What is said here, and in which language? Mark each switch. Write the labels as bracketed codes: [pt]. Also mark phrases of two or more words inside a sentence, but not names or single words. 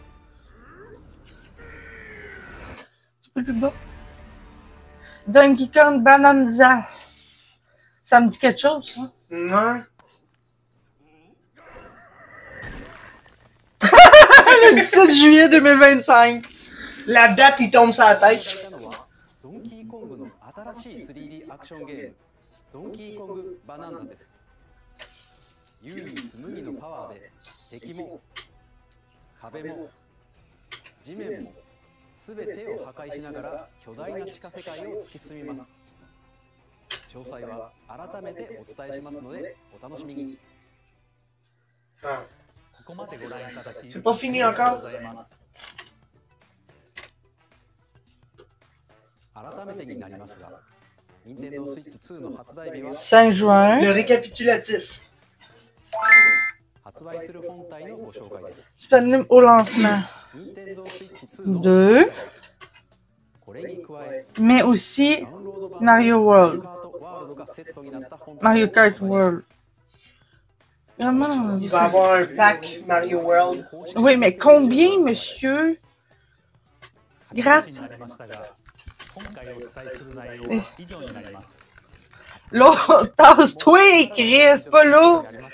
[fr] Un peu plus bas. Donkey Kong Bonanza. Ça me dit quelque chose, ça? Ouais. Le 17 juillet 2025. La date, il tombe sur la tête. [ja] ドンキーコングの新しい 3D アクションゲームドンキーコングバナンザです。唯一無二のパワーで敵も壁も地面もすべてを破壊しながら巨大な地下世界を突き進みます。詳細は改めてお伝えしますのでお楽しみに。 [fr] C'est pas fini encore. [ja] 改めてになりますが、Nintendo Switch 2の発売日は [fr] 5 juin. Le récapitulatif. [ja] 発売する本体のご紹介です。 [fr] Disponible au lancement. [ja] Nintendo Switch 2の 2. これに加え [fr] Mais aussi Mario World. Mario Kart World. Vraiment. Il va avoir un pack Mario World. Oui, mais combien, monsieur? Gratte. Là, tasse-toi, Chris, pas là.